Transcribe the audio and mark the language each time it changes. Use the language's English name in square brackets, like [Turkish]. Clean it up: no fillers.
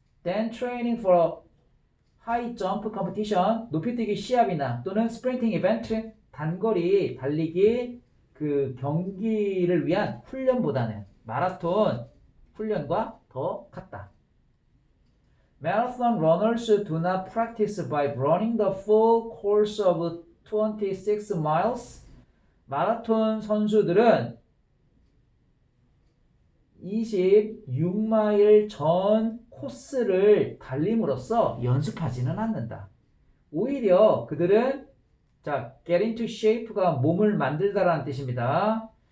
[English] Then training for a high jump competition. [Korean] 높이뛰기 시합이나 또는 sprinting event. 단거리 달리기 그 경기를 위한 훈련보다는 마라톤 훈련과 더 같다. [English] Marathon runners do not practice by running the full course of 26 miles. [Korean] 마라톤 선수들은 26마일 전 코스를 달림으로써 연습하지는 않는다. 오히려 그들은 자, [English] get into shape [Korean] 가 몸을 만들다라는 뜻입니다.